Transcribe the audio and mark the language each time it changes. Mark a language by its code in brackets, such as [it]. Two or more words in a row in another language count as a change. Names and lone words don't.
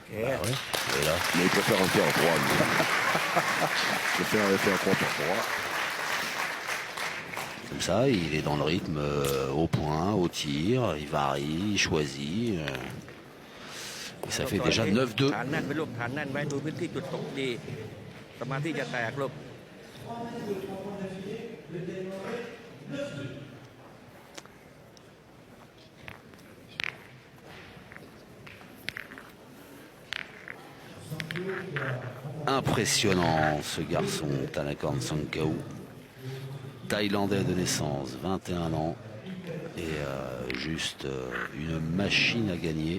[fr] Bah ouais. Et là, Mais il préfère en faire 3. Il préfère les faire 3 par 3. comme ça, il est dans le rythme au point, au tir, il varie, il choisit. Et ça fait déjà 9-2. [th] ฐานแน่นไว้ลูกฐานแน่นไว้ดูพื้นที่จุดตกดีสมาธิจะแตกลูก [fr] Impressionnant ce garçon, Tanakorn Sankao, thaïlandais de naissance, 21 ans, et juste une machine à gagner.